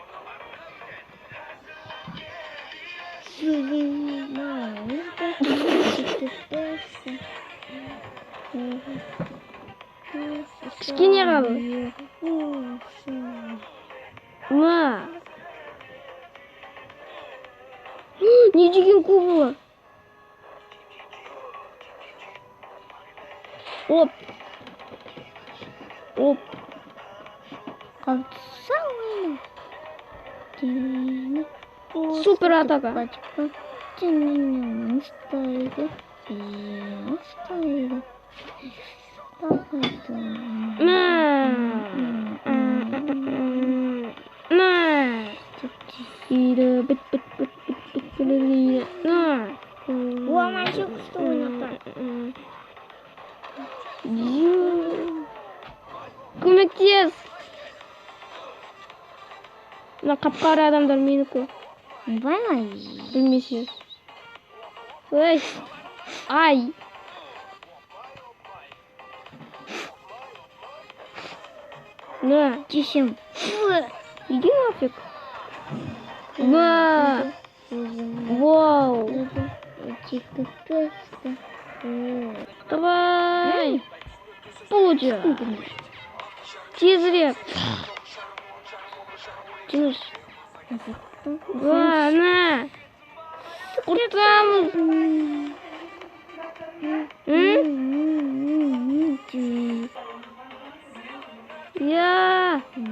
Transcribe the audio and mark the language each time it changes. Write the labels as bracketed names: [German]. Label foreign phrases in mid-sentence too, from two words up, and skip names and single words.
[Kazakh] Кішкене қалды. На. Не деген кубы? Оп. Оп. Супер атака. [Russian] На. Ида, бит. На. О, мальчик, что он так? [Kazakh] Көмектес. Мына қап-қара адамдар менікі. Білмесе. Ой. Ай. [Russian] На. Тишим. Иди нафиг. На. Вау. Давай. Получи. Тезірек. Тянусь. На. [Kazakh] Құртамыз. Я.